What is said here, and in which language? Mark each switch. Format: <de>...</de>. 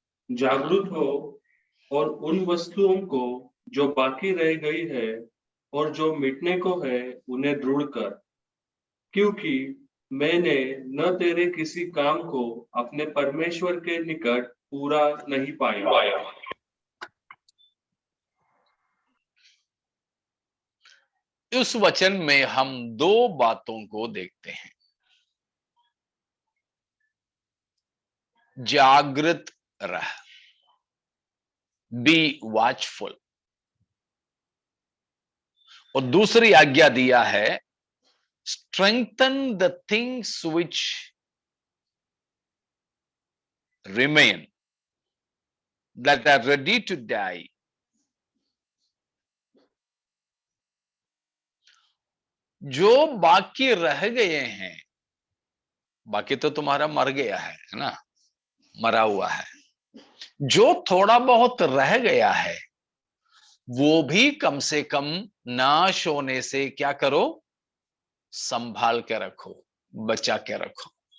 <hi>जागरूक हो और उन वस्तुओं को जो बाकी रह गई है और जो मिटने को है उन्हें दृढ़ कर, क्योंकि मैंने न तेरे किसी काम को अपने परमेश्वर के निकट पूरा नहीं पाया। उस वचन में हम 2 बातों को देखते हैं। जागृत रह,</hi> <en>be watchful,</en> <hi>और दूसरी आज्ञा दिया है</hi> <en>strengthen the things which remain that are ready to die।</en> <hi>जो बाकी रह गए हैं, बाकी तो तुम्हारा मर गया है ना, मरा हुआ है। जो थोड़ा बहुत रह गया है वो भी कम से कम नाश होने से क्या करो, संभाल के रखो, बचा के रखो।</hi>